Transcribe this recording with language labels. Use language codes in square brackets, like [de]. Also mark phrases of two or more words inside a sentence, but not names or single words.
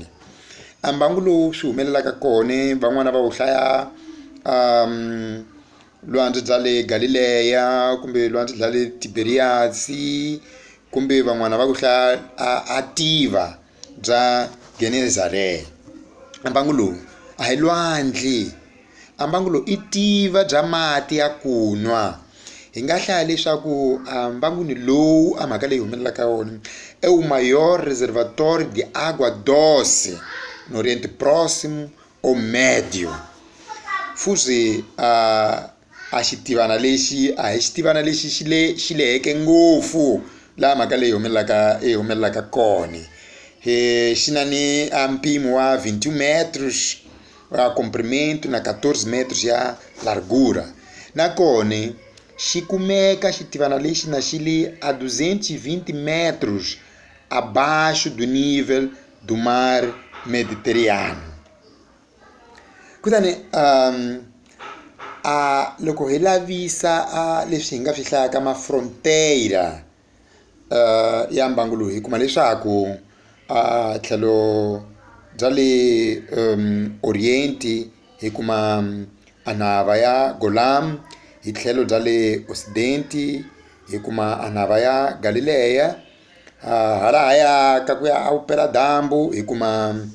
[ts] Mbangu lowu swi humelelaka kona van'wana va wu hlaya lwandle bya le Galileya kumbe lwandle bya le Tiberias kumbe van'wana va ku hlaya tiva bya Genezarete. Mbangu lowu a hi lwandle, mbangu lowu i tiva bya mati ya kunwa. Hi nga hlaya leswaku mbangwini lowu mhaka leyi humelelaka wona [pt] o maior reservatório de água doce no Oriente Próximo ou Médio. Futhi xitivana lexi hi xitivana lexi xi leheke ngopfu laha mhaka leyi humelelaka kona. Xi na ni mpimo wa 21 metros ya comprimento na 14 metros ya largura. Nakona xi kumeka xitivana lexi na xi le a 220 metros abaixo do nível do mar Mediterrâneo. Kutani loko hi lavisa leswi hi nga swi hlayaka mafronteira ya mbangu lowu hi kuma leswaku tlhelo bya le Orienti hi kuma anhava ya Golan, hi tlhelo bya le Occidenti hi kuma anhava ya Galileya, halahaya ka ku ya Vupela-dyambu hi kuma